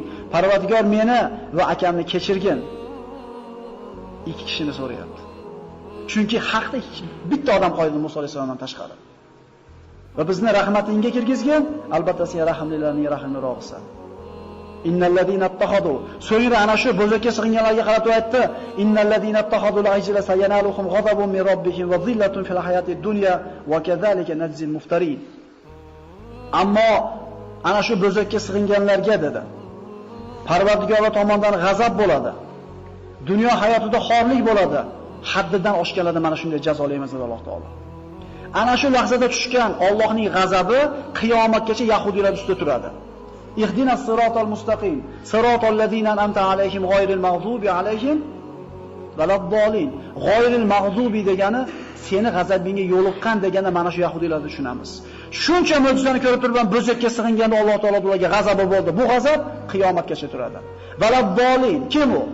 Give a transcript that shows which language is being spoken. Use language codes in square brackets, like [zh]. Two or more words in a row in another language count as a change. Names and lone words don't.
[uz] Parvardigor meni va akamni kechirgin. Ikki kishini so'rayapti. Chunki haqda bitta odam qoldi Musa alayhisalomdan tashqari. Va bizni rahmatingga kirgizgin, albatta sen rahimlilarning rahimlirog'isan. [ar] إن الذين اتخذوا. [uz] So'ngra ana shu bo'zakka sig'inganlarga qarab aytdi: [ar] إن الذين اتخذوا العجل سينالهم غضب من ربهم وذلة في الحياة الدنيا وكذلك نجزي المفترين. [uz] Ammo ana shu bo'zakka sig'inganlarga dedi: Parvardigorlar tomonidan g'azab bo'ladi. Dunyo hayotida xorlik bo'ladi. Haddidan oshganlarda mana shunday jazolaymiz dedi Alloh taolo. Ana shu lahzada tushgan Allohning g'azabi qiyomatgacha yahudiylar ustida turadi. [ar] اهدنا الصراط المستقيم صراط الذين أنعمت عليهم غير المغضوب عليهم ولا الضالين. غير المغضوب [uz] degani seni g'azabingga yo'liqqan degani mana shu yahudiylarni tushunamiz. Shuncha mo'jizani ko'rib turib ham bo'zakka sig'inganda Alloh taolo ularga g'azabi bo'ldi. Bu g'azab qiyomatgacha turadi. Valaddolin kim u?